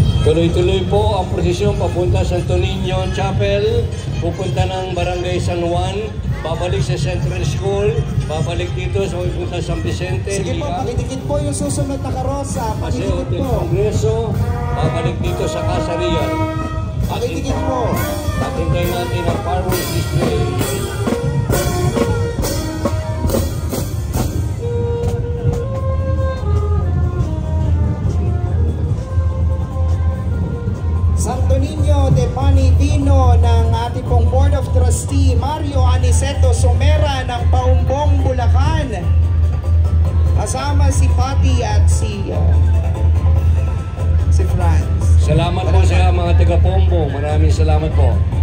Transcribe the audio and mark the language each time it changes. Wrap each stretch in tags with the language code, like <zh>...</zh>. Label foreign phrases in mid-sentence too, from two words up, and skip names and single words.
<tl>Tuloy-tuloy po ang prosesyon papunta sa Santo Niño Chapel, pupunta ng Barangay San Juan, babalik sa Central School, babalik dito sa pupunta San Vicente. Sige po, pakidikit po yung susunod na karosa. Paseo Pakidikit del po. Congreso, babalik dito sa Casa Real. Pakidikit po. Patintay natin ang</tl> <en>fireworks display.</en> <tl>Santo Niño de Panivino ng ating pong</tl> <en>Board of Trustee,</en> <tl>Mario Aniceto Somera ng Paumbong, Bulacan. Kasama si Patty at si Franz. Salamat po sa mga taga-Pombong. Maraming salamat po.</tl>